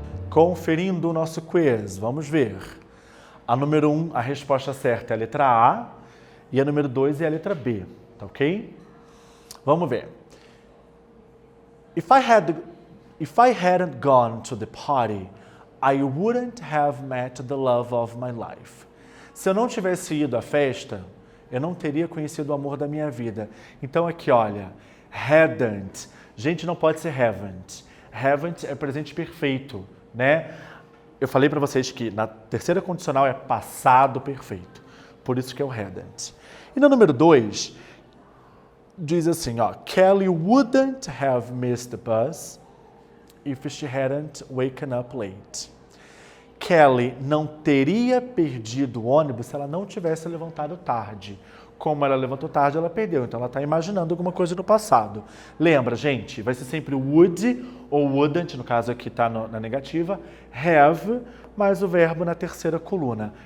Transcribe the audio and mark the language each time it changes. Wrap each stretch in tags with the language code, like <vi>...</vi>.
<pt>Conferindo o nosso quiz, vamos ver. A número 1, a resposta certa é a letra A e a número 2 é a letra B, tá ok? Vamos ver.</pt> <en>If I hadn't gone to the party, I wouldn't have met the love of my life.</en> <pt>Se eu não tivesse ido à festa, eu não teria conhecido o amor da minha vida. Então aqui, olha, hadn't. Gente, não pode ser haven't. Haven't é presente perfeito, né? Eu falei para vocês que na terceira condicional é passado perfeito. Por isso que é o hadn't. E no número 2, diz assim, ó,</pt> <en>Kelly wouldn't have missed the bus if she hadn't waken up late.</en> <pt>Kelly não teria perdido o ônibus se ela não tivesse levantado tarde. Como ela levantou tarde, ela perdeu. Então, ela está imaginando alguma coisa no passado. Lembra, gente, vai ser sempre would ou wouldn't, no caso aqui está na negativa, have, mais o verbo na terceira coluna.</pt>